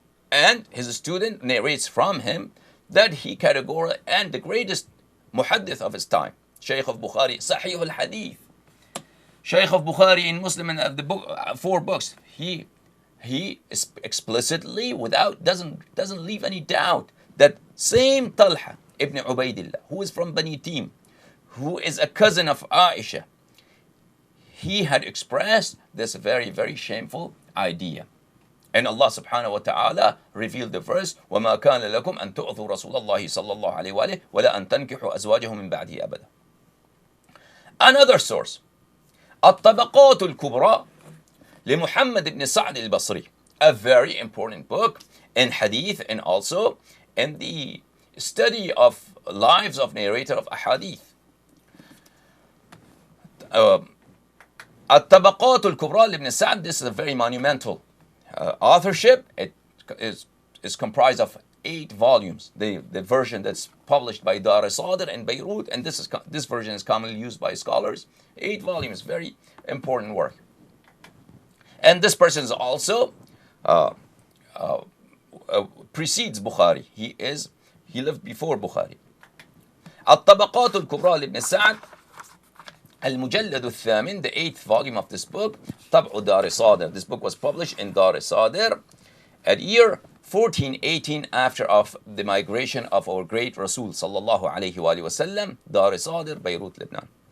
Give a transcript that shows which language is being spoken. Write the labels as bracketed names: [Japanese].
[English] And his student narrates from him that he categorically, and the greatest muhaddith of his time, Shaykh of Bukhari, Sahih al-Hadith, Shaykh of Bukhari in Muslim and the book, 4 books, he explicitly, doesn't leave any doubt that same Talha ibn Ubaidillah, who is from Bani Tim, who is a cousin of Aisha, he had expressed this very, very shameful idea. And Allah subhanahu wa ta'ala revealed the verse, [Arabic] وَمَا كَانَ لَكُمْ أَن تُؤْذُوا رَسُولَ اللَّهِ صَلَّى اللَّهُ عَلَيْهِ وَآلِهِ وَلَا أَن تَنْكِحُوا أَزْوَاجَهُ مِن بَعْدِهِ أَبَدًا. [English] Another source, الطبقات الكبرى لمحمد ibn Sa'd al-Basri, a very important book in hadith and also in the study of lives of narrator of ahadith. الطبقات الكبرى لابن Sa'd, this is a very monumental authorship. It is comprised of 8 volumes. The version that's published by Dar es-Sadr in Beirut, and this version is commonly used by scholars. 8 volumes, very important work. And this person is also precedes Bukhari. He lived before Bukhari. [Arabic] الطبقات الكبرى لابن سعد المجلد الثامن, [English] the 8th volume of this book, [Arabic] طبع دار الصادر. [English] This book was published in Dar es-Sadr at year 1418 after of the migration of our great Rasul sallallahu alayhi wa sallam, Dar es-Sadr, Beirut, Lebanon.